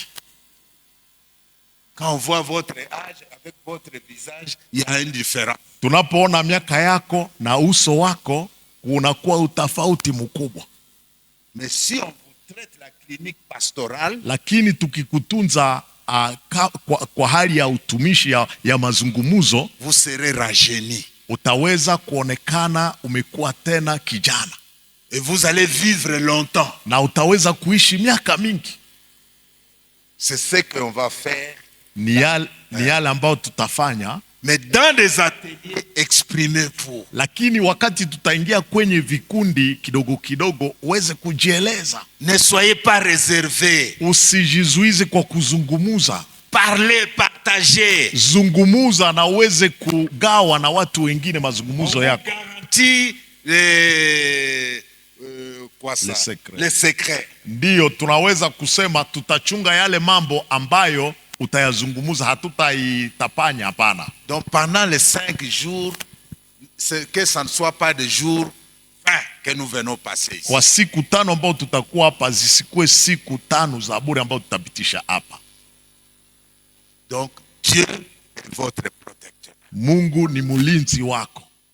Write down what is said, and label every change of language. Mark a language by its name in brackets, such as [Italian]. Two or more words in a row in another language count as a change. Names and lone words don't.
[French] Quand on voit votre âge avec votre visage, il y a une différence. [Swahili] Tunapoona miaka yako na uso wako, unakuwa utafauti mkubwa. [French] Mais si on vous traite la clinique pastorale, [Swahili] Lakini tukikutunza kwa hali ya utumishi ya mazungumuzo, [French] vous serez rajeuni. [Swahili] utaweza kuonekana umekuwa tena kijana, [French] Et vous allez vivre longtemps. [Swahili] na utaweza kuishi miaka mingi. [French] C'est ce qu'on va faire. [Swahili] Ni yale ambayo tutafanya. [French] Mais dans des ateliers, exprimez-vous. [Swahili] Lakini wakati tutaingia kwenye vikundi kidogo kidogo, uweze kujieleza. [French] Ne soyez pas réservés. [Swahili] Usijizuize kwa kuzungumuza. [French] Parlez, partagez. [Swahili] Zungumuza na uweze kugawa na watu wengine mazungumuzo yako. [French] Garantie les secrets. [Swahili] Ndiyo tunaweza kusema tutachunga yale mambo ambayo utayazungumuza, hatutaitapanya, hapana. [French] Donc pendant les 5 jours, que ça ne soit pas des jours fins que nous venons passer ici. [Swahili] Kwa siku 5 ambao tutakuwa hapa, zisikuwe siku 5 za bure ambao tutapitisha hapa. [French] Donc Dieu est votre protecteur. [Swahili] Mungu ni mlinzi wako.